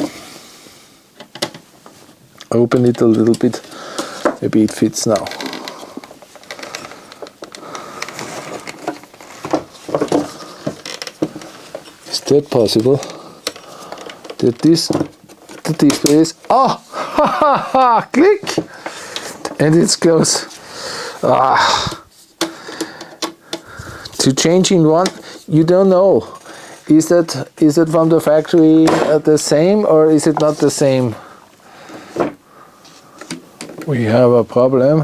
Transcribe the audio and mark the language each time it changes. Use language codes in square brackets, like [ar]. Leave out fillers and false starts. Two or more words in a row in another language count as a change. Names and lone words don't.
[en] Open it a little bit. Maybe it fits now. Is that possible? That the display is, oh, ha ha ha, click, and it's close. To change in one, you don't know. Is it from the factory the same, or is it not the same? We have a problem.